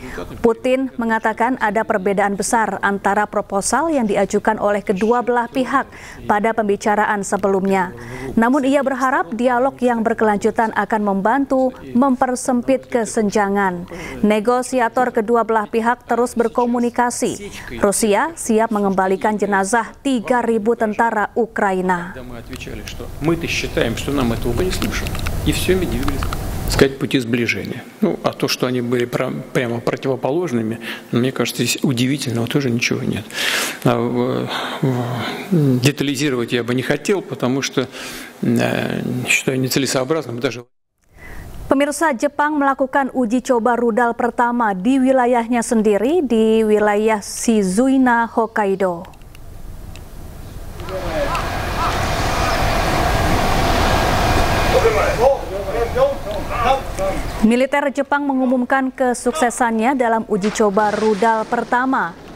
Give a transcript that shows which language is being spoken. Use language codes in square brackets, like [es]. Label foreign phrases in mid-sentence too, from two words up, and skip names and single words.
[id] Putin mengatakan ada perbedaan besar antara proposal yang diajukan oleh kedua belah pihak pada pembicaraan sebelumnya. Namun ia berharap dialog yang berkelanjutan akan membantu mempersempit kesenjangan. Negosiator kedua belah pihak terus berkomunikasi. Rusia siap mengembalikan jenazah 3.000 tentara Ukraina. [ru] Мы-то считаем, что нам этого не слышно. И все, мы двигались. Сказать, пути сближения. Ну, а то, что они были прямо противоположными, мне кажется, здесь удивительного тоже ничего нет. Детализировать я бы не хотел, потому что считаю нецелесообразным даже. [id] Pemirsa, Jepang melakukan uji coba rudal pertama di wilayahnya sendiri di wilayah Shizuina, Hokkaido. Militer Jepang mengumumkan kesuksesannya dalam uji coba rudal pertama.